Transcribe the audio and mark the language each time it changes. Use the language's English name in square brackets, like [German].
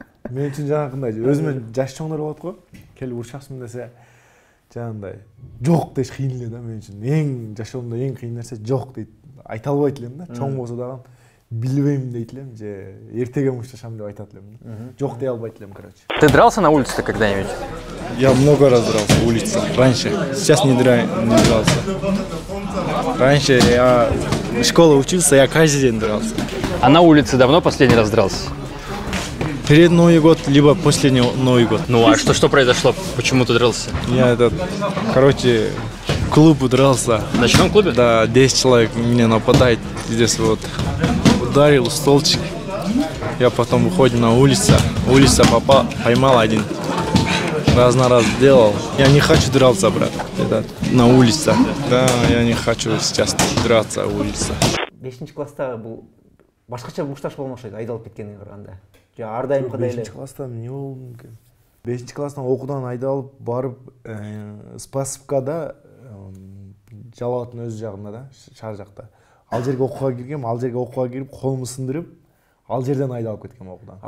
[Kyrgyz] Мен үчүн жанагындай өзүмө жаш чоңдор болот го. Келип урушасың десе, жанагындай жок деш кыйын эле да мен үчүн. Эң жашоомдо эң кыйын нерсе жок дейт. Айта албайт элем да. Чоң болсо дагы билбейм дейт элем же эртеге мушташам деп айтат элем да. Жок дей албайт элем, короче. [Russian] Ты дрался на улице когда-нибудь? Я много раз дрался на улице раньше. Сейчас не дрался. Раньше я в школе учился, я каждый день дрался. А на улице давно последний раз дрался? Перед Новый год, либо после Новый год. Ну а что произошло? Почему ты дрался? Я короче, в клуб дрался. В ночном клубе? Да, 10 человек меня нападает. Здесь вот ударил столчик. Я потом выходим на улицу. Улица поймал один. Раз на раз делал. Я не хочу драться, брат. Это на улице. Да, я не хочу сейчас драться на улице. [Kyrgyz] 5-класста бул башкача мушташ болгон окшойт, айдалып кеткенине караганда. Ар дайым кандай эле. 5-класста эмне болду экен? 5-класстан окуудан айдалып барып, Спасовкада Жалал Абадтын өз жагында да, шаар жакта. Ал жерге окууга киргем, ал жерге окууга кирип, колумду сындырып, ал жерден айдалып кеткем окуудан.